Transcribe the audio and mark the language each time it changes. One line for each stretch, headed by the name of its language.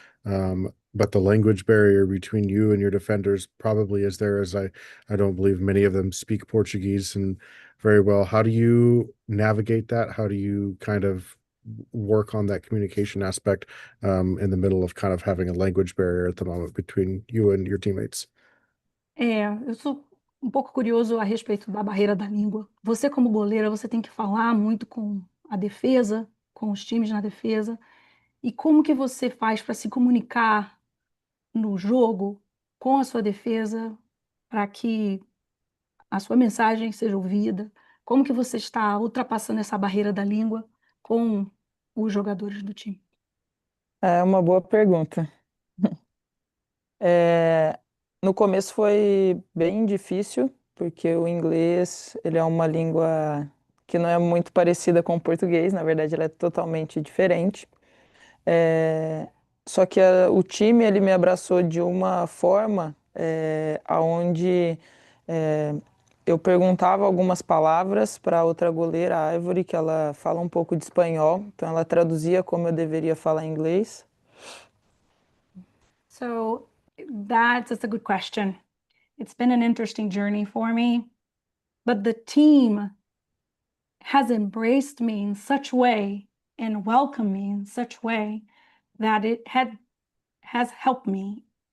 English: But the language barrier between you and your defenders probably is there, as I don't believe many of them speak Portuguese and very well. How do you navigate that? How do you kind of work on that communication aspect in the middle of kind of having a language barrier at the moment between you and your teammates?
Portuguese: Eu sou um pouco curioso a respeito da barreira da língua. Você, como goleira, você tem que falar muito com a defesa, com os times na defesa. E como que você faz para se comunicar no jogo com a sua defesa para que a sua mensagem seja ouvida? Como que você está ultrapassando essa barreira da língua com os jogadores do time? É uma boa pergunta. No começo foi bem difícil, porque o inglês, ele é uma língua que não é muito parecida com o português, na verdade ela é totalmente diferente. É, Só que o time, ele me abraçou de uma forma aonde eu perguntava algumas palavras para outra goleira, a Ivory, que ela fala um pouco de espanhol, então ela traduzia como eu deveria falar inglês.
English: So that's a good question. It's been an interesting journey for me, but the team has embraced me in such way and welcomed me in such way that has helped me.